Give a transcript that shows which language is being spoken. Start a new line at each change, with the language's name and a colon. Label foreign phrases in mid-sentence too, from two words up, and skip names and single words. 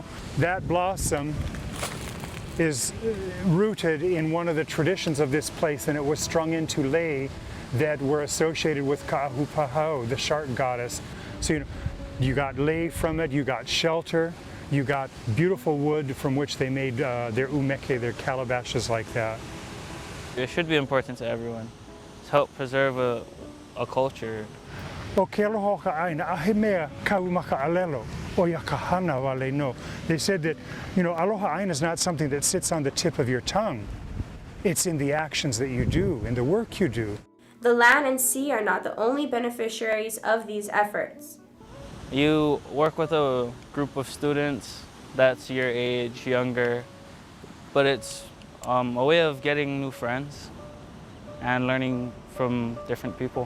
English: That blossom is rooted in one of the traditions of this place, and it was strung into lei that were associated with Ka'ahupahau, the shark goddess. So you got lei from it, you got shelter, You got beautiful wood from which they made their umeke, their calabashes like that. It should be important to everyone to help preserve a culture.
Hawaiian: O ke aloha ka aina, ahe mea kau maka alelo, o ia ka hana wale no.
English: They said that, you know, aloha aina is not something that sits on the tip of your tongue. It's in the actions that you do, in the work you do. The land and sea are not the only beneficiaries of these efforts. You work with a group of students that's your age, younger, but it's a way of getting new friends and learning from different people.